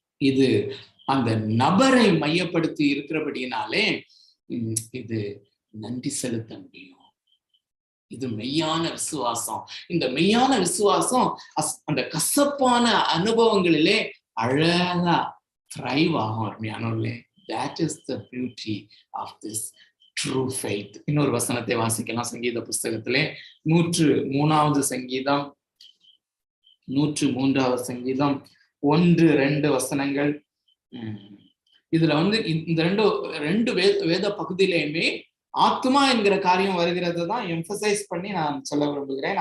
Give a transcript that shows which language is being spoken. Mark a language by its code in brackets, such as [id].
[ta] இது அந்த நபரை மையப்படுத்தி இருக்கிறபடினாலே இது நன்றி செலுத்த முடியும். இது மெய்யான விசுவாசம். இந்த மெய்யான விசுவாசம் அந்த கசப்பான அனுபவங்களிலே அழகா thrive ஆகும். அருமையானவர்களே, [en] that is the beauty of this true faith. [ta] இன்னொரு வசனத்தை வாசிக்கலாம். சங்கீத புஸ்தகத்திலே 103வது சங்கீதம், 103வது சங்கீதம் 1-2 வசனங்கள். இதுல இந்த ரெண்டு வேத பகுதியிலையுமே ஆத்மா என்கிற காரியம் வருகிறது தான் எம்பசைஸ் பண்ணி நான் சொல்ல விரும்புகிறேன்.